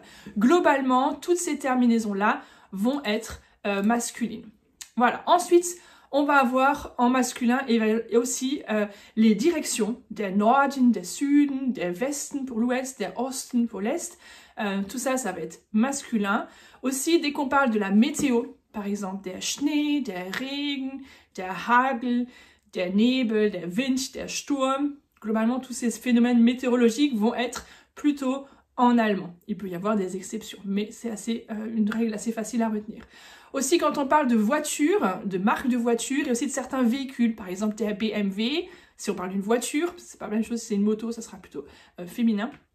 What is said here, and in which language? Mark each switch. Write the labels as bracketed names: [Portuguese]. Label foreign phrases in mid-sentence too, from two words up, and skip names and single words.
[French] Globalement, toutes ces terminaisons-là vont être masculines. Voilà. Ensuite, on va avoir en masculin et aussi les directions, [German] der Norden, der Süden, der Westen [French] pour l'ouest, [German] der Osten [French] pour l'est. Tout ça, ça va être masculin. Aussi, dès qu'on parle de la météo, par exemple, [German] der Schnee, der Regen, der Hagel, der Nebel, der Wind, der Sturm. [French] Globalement, tous ces phénomènes météorologiques vont être plutôt en allemand. Il peut y avoir des exceptions, mais c'est une règle assez facile à retenir. Aussi, quand on parle de voitures, de marques de voitures, et aussi de certains véhicules, par exemple der BMW, si on parle d'une voiture, c'est pas la même chose, si c'est une moto, ça sera plutôt féminin.